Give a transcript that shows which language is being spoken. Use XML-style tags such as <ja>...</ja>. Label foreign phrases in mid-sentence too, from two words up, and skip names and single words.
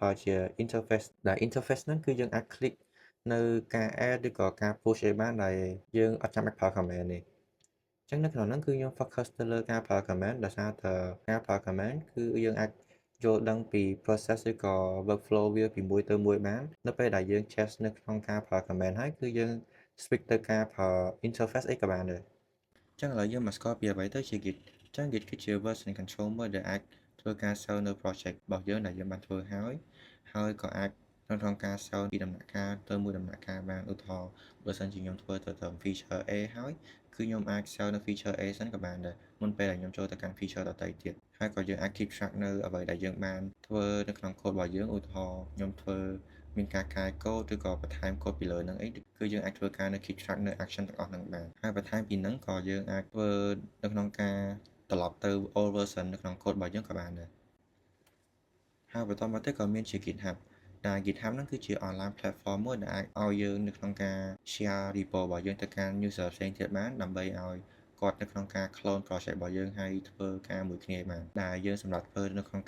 <km>ប្រើជា interface ដែល interface ហ្នឹងគឺយើងអាច click នៅការ add ឬក៏ការ push អីបានដែលយើងអត់ចាំបាច់ប្រើ command ទេចឹងនៅក្នុងហ្នឹងគឺខ្ញុំ focus ទៅលើការប្រើ command ដោយសារតែការប្រើ command គឺយើងអាចយល់ដឹងពី process ឬក៏ workflow វាពីមួយទៅមួយបាននៅពេលដែលយើង test នៅក្នុងការប្រើ command ហើយគឺយើង switch ទៅការប្រើ interface អីក៏បានដែរចឹងឥឡូវយើងមកស្គាល់ពីអ្វីទៅជា Git ចឹង Git គឺជា</km> <en>version control</en> <km>មួយដែលអាចធ្វើការ save នៅ project របស់យើងដែលយើងបានធ្វើហើយក៏អាចក្នុងការ save ពីដំណាក់កាលទៅមួយដំណាក់កាលបានឧទាហរណ៍បើសិនជាខ្ញុំធ្វើទៅត្រឹម</km> <en>feature A</en> <km>ហើយគឺខ្ញុំអាច save នៅ</km> <en>feature A</en> <km>សិនក៏បាន ដែរមុនពេលដែលខ្ញុំចូលទៅកាន់ feature ដទៃទៀតហើយក៏យើងអាច</km> <en>keep track</en> <km>នៅអ្វីដែលយើងបានធ្វើនៅក្នុង code របស់យើងឧទាហរណ៍ខ្ញុំធ្វើមាន ការកែ code ឬក៏បន្ថែម code ពីលើហ្នឹងអីគឺយើងអាចធ្វើការនៅ</km> <en>keep track</en> <km>នៅ action ទាំងអស់ហ្នឹងបានហើយបន្ថែមពីហ្នឹងក៏យើងអាចធ្វើនៅក្នុងការត្រឡប់ទៅ</km> <en>old version</en> <km>នៅក្នុង code របស់យើងក៏បានដែរហើយបន្តមកទៀតក៏មានជា GitHub ដែល GitHub ហ្នឹងគឺជា</km> <en>online platform</en> <km>មួយដែលអាចឲ្យយើងនៅក្នុងការ</km> <en>share repo</en> <km>របស់យើងទៅកាន់ user ផ្សេងទៀតបានដើម្បីឲ្យគាត់នៅក្នុងការ</km> <en>clone project</en> <km>របស់យើងហើយធ្វើការមួយគ្នាបានដែលយើងសម្រាប់ធ្វើនៅក្នុង</km>